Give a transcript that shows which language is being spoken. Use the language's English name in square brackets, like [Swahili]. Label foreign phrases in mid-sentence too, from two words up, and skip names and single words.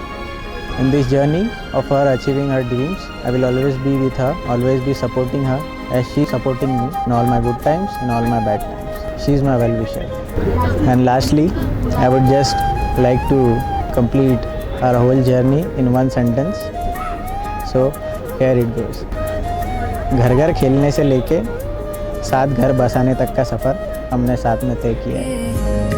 [English] In this journey of her achieving her dreams, I will always be with her, always be supporting her as she is supporting me in all my good times and all my bad times. She is my well-wisher. And lastly, I would just like to complete our whole journey in one sentence. So, here it goes. [Hindi] घर घर खेलने से लेके साथ घर बसाने तक का सफ़र हमने साथ में तय किया है।